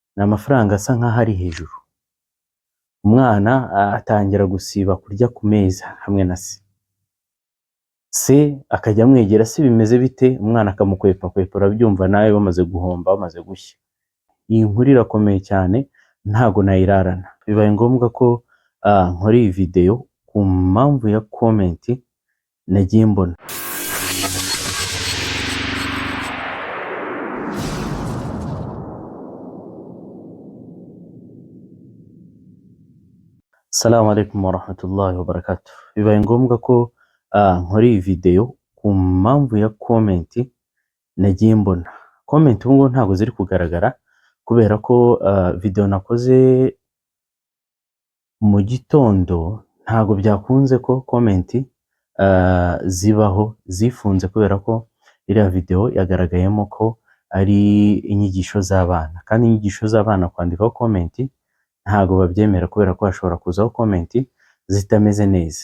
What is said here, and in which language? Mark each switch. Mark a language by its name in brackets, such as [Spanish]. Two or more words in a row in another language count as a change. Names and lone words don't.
[Kinyarwanda] ni amafaranga asa nkaho ari hejuru. Umwana atangira gusiba kurya ku meza hamwe na se akajya amwegera, se bimeze bite? Umwana akamukwepa kwepa, urabyumva nawe bamaze guhomba, bamaze gushya. Iyi nkuru irakomeye cyane, ntago nayirarana. Bibaye ngombwa ko nkora iyi video ku mpamvu ya comment nagiye mbona. [Arabic] السلام عليكم ورحمة الله وبركاته. [Kinyarwanda] Bibaye ngombwa ko nkora iyi video ku mpamvu ya comment nagiye mbona. Comment ubu ntago ziri kugaragara kubera ko video nakoze mu gitondo ntago byakunze ko comment zibaho zifunze, kubera ko iriya video yagaragayemo ko ari inyigisho z'abana, kandi inyigisho z'abana kwandikaho comment ntago babyemera kubera ko hashobora kuzaho comment zitameze neza.